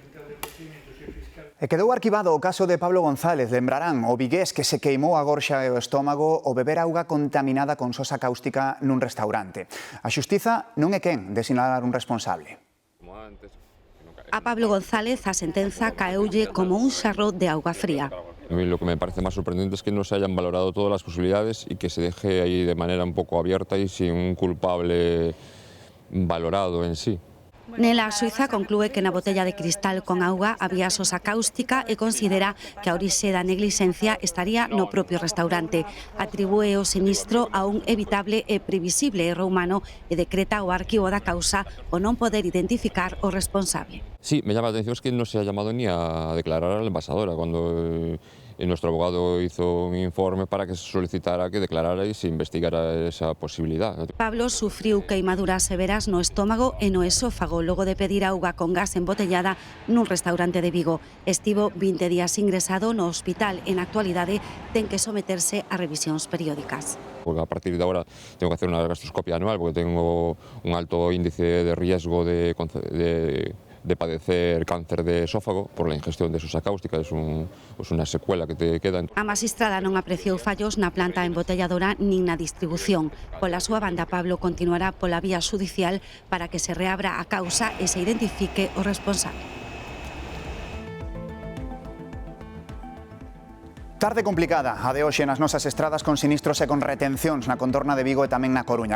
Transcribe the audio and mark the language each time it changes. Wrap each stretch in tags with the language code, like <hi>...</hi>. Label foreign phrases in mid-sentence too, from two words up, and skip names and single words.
<gl>E quedou arquivado o caso de Pablo González. Lembrarán o vigués que se queimou a gorxa e o estómago ao beber auga contaminada con sosa cáustica nun restaurante. A xustiza non é quen de sinalar un responsable. A Pablo González a sentenza caeulle como un xarro de auga fría.</gl> <es>A mí lo que me parece más sorprendente es que no se hayan valorado todas las posibilidades y que se deje ahí de manera un poco abierta y sin un culpable valorado en sí.</es> <gl>Nela, a Suiza conclúe que na botella de cristal con auga había sosa cáustica e considera que a orixe da neglixencia estaría no propio restaurante. Atribúe o sinistro a un evitable e previsible erro humano e decreta ao arquivo da causa o non poder identificar o responsable.</gl> <es>Sí, me llama la atención es que no se ha llamado ni a declarar a la embajadora cuando nuestro abogado hizo un informe para que se solicitara que declarara y se investigara esa posibilidad.</es> <gl>Pablo sufriu queimaduras severas no estómago e no esófago logo de pedir auga con gas embotellada nun restaurante de Vigo. Estivo 20 días ingresado no hospital e na actualidade ten que someterse a revisións periódicas.</gl> <es>Porque a partir de ahora tengo que hacer una gastroscopia anual porque tengo un alto índice de riesgo de padecer cáncer de esófago por la ingestión de sosa cáustica, es una secuela que te queda.</es> <gl>A magistrada non apreciou fallos na planta embotelladora nin na distribución. Pola súa banda, Pablo continuará pola vía xudicial para que se reabra a causa e se identifique o responsable. Tarde complicada a de hoxe nas nosas estradas con sinistros e con retencións na contorna de Vigo e tamén na Coruña.</gl>